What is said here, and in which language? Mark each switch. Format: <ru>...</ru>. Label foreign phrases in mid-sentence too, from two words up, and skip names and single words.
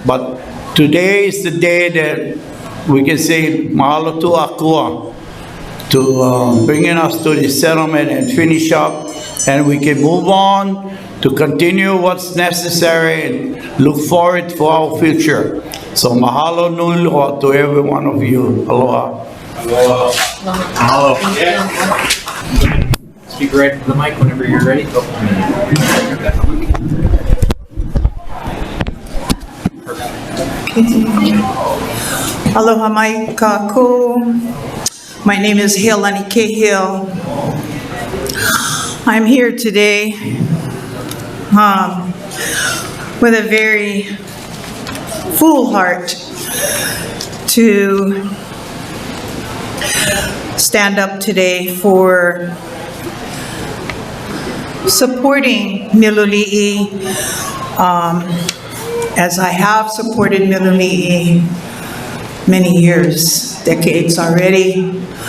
<en>But today is the day that we can say mahalo to Akua to bringing us to the settlement and finish up, and we can move on to continue what's necessary and look forward for our future. So</en> <haw>mahalo nui loa</haw> <en>to every one of you. Aloha.</en> <haw>Aloha. Mahalo.</haw> <en>Speak right into the mic whenever you're ready.</en> <haw>Aloha mai kākou.</haw> <en>My name is Helani Cahill. I'm here today with a very full heart to stand up today for supporting Miloli'i, as I have supported Miloli'i many years, decades already.</en>